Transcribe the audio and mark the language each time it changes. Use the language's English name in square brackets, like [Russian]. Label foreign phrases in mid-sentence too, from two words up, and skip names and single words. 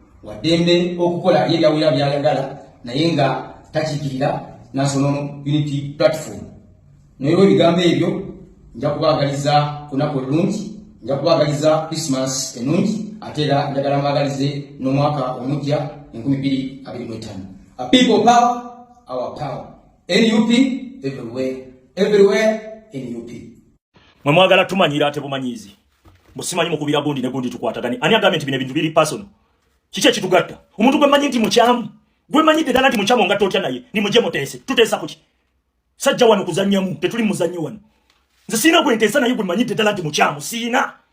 [Ganda] Wa ddembe okukola ye byawera byayagala, naye nga takiikirira National Unity Platform. Naye olw'ebigambo ebyo, nja kubaagaliza ku lunaku olulungi, nja kubaagaliza Christmas ennungi, ate era njagala mbaagalize n'omwaka omujja enkumi bbiri abiri mu etaano. [English] A people power, our power. N U P everywhere, everywhere N U P. [Ganda] Mwe mwagala tumanyira ate bumanyiizi. Mbu simanyi mukubira gundi ne gundi tukwatagane. Ani agambye nti bino ebintu biri personal? Kiki ekitugatta? Omuntu gwe mmanyi nti mukyamu, gwe mmanyidde ddala nti mukyamu nga totya naye, ni mujje muteese. Tuteesa ku ki? Sajja wano kuzannyamu, tetuli muzannyi wano. Nze siina gwe nteesa naye gwe mmanyidde ddala nti mukyamu, siina.